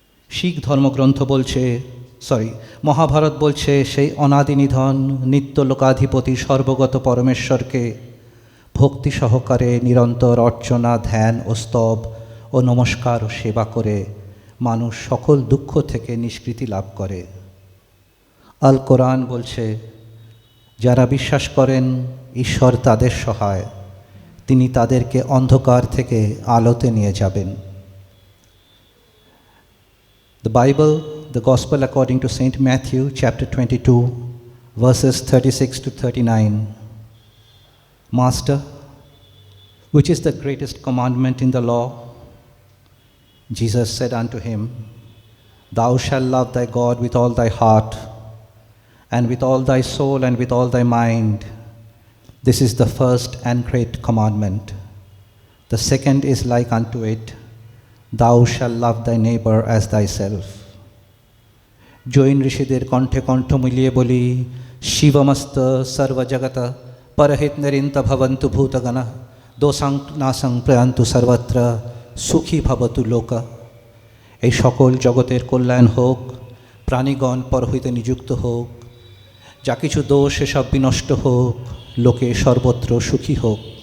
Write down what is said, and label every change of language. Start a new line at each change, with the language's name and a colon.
Bangla: শিখ ধর্মগ্রন্থ বলছে, মহাভারত বলছে, সেই অনাদি নিধন নিত্য লোকাধিপতি সর্বগত পরমেশ্বরকে ভক্তি সহকারে নিরন্তর অর্চনা, ধ্যান ও স্তব ও নমস্কার ও সেবা করে মানুষ সকল দুঃখ থেকে নিষ্কৃতি লাভ করে। আল কোরআন বলছে, যারা বিশ্বাস করেন ঈশ্বর তাদের সহায়, তিনি তাদেরকে অন্ধকার থেকে আলোতে নিয়ে যাবেন।
English: The Bible, the Gospel according to Saint Matthew, chapter 22, verses 36 to 39. Master, which is the greatest commandment in the law? Jesus said unto him, Thou shalt love thy God with all thy heart, and with all thy soul, and with all thy mind. This is the first and great commandment. The second is like unto it, Thou shalt love thy neighbor as thyself.
Bangla: Jain ঋষিদের কণ্ঠে কণ্ঠ মিলিয়ে বলি,
Sanskrit: শিবমস্ত সর্বজগত পরহিত নিরিন্ত ভবন্তু ভূতগণ দোষাং নাশং প্রয়ান্তু সর্বত্র সুখী ভবতু লোক।
Bangla: এই সকল জগতের কল্যাণ হোক, প্রাণীগণ পরহিতে নিযুক্ত হোক, যা কিছু দোষ এসব বিনষ্ট হোক, লোকে সর্বত্র সুখী হোক।